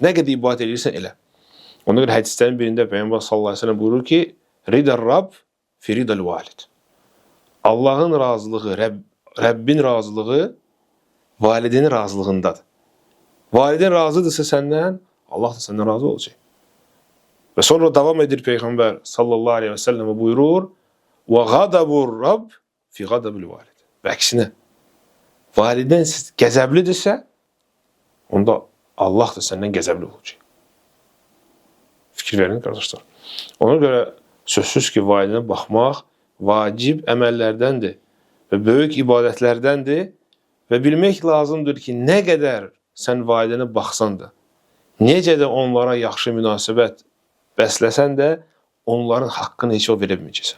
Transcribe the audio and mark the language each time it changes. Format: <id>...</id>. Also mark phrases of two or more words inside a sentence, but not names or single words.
<az>Nə qədər ibadət edirsən elə. Ona görə hədislərin birində Peyğəmbər</az> <ar>صلى الله عليه وسلم</ar> <az>buyurur ki,</az> <ar>رضا الرب في رضا الوالد.</ar> <az>Allahın razılığı, Rəbbin razılığı valideynin razılığındadır. Valideyn razıdırsa səndən, Allah da səndən razı olacaq. Və sonra davam edir Peyğəmbər</az> <ar>صلى الله عليه وسلم</ar> <az>buyurur,</az> <ar>وَغَدَبُ الرَّبِّ فِي غَدَبِ الْوَالِدِ.</ar> <az>Və əksinə, valideyn qəzəblidirsə, onda Allah da səndən qəzəbli olacaq. Fikir verin qardaşlar. Ona görə sözsüz ki, valideynə baxmaq vacib əməllərdəndir və böyük ibadətlərdəndir və bilmək lazımdır ki, nə qədər sən valideynə baxsan da, necə də onlara yaxşı münasibət bəsləsən də, onların haqqını heç o verə bilməyəcəksən.</az>